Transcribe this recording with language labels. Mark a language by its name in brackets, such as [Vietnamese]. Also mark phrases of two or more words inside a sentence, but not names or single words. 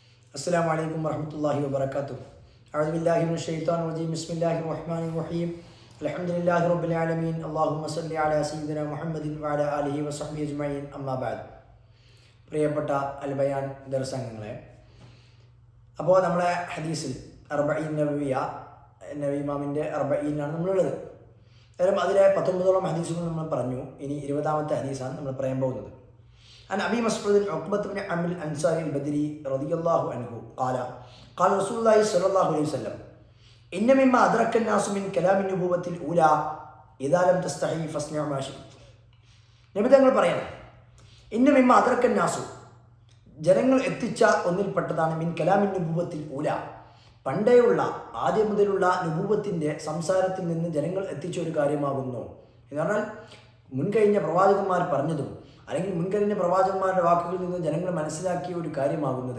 [Arabic] السلام عليكم ورحمة الله وبركاته. أعوذ بالله من الشيطان الرجيم. بسم الله الرحمن الرحيم. الحمد لله رب العالمين. اللهم صل على سيدنا محمد وعلى آله وصحبه أجمعين. أما بعد. [Malayalam] പ്രിയപ്പെട്ട അൽബയാൻ ദർശനങ്ങളെ, അപ്പോൾ നമ്മളെ ഹദീസിൽ [Arabic] أربعين نبوية [Malayalam] നബി അർബഈനാണ് നമ്മളുള്ളത്. അന്നേരം അതിലെ 19ഓളം ഹദീസുകൾ നമ്മൾ പറഞ്ഞു. ഇനി 20ാമത്തെ ഹദീസാണ് നമ്മൾ പറയാൻ പോകുന്നത്. [Arabic] عن أبي مسعود عقبة بن عمرو الأنصاري البدري رضي الله عنه قال رسول الله صلى الله عليه وسلم إن مما أدرك الناس من كلام النبوة الأولى إذا لم تستحي فاصنع ما شئت. [Malayalam] നബി തങ്ങൾ പറയണം, [Arabic] إن مما أدرك الناس, [Malayalam] ജനങ്ങൾ എത്തിച്ച ഒന്നിൽപ്പെട്ടതാണ് [Arabic] من كلام النبوة الأولى, [Malayalam] പണ്ടേയുള്ള ആദ്യം മുതലുള്ള നുബുവത്തിൻ്റെ സംസാരത്തിൽ നിന്ന് ജനങ്ങൾ എത്തിച്ച ഒരു കാര്യമാകുന്നു. എന്ന് പറഞ്ഞാൽ മുൻകഴിഞ്ഞ പ്രവാചകന്മാർ പറഞ്ഞതും അല്ലെങ്കിൽ മുൻകഴിഞ്ഞ പ്രവാചകന്മാരുടെ വാക്കുകളിൽ നിന്ന് ജനങ്ങൾ മനസ്സിലാക്കിയ ഒരു കാര്യമാകുന്നത്.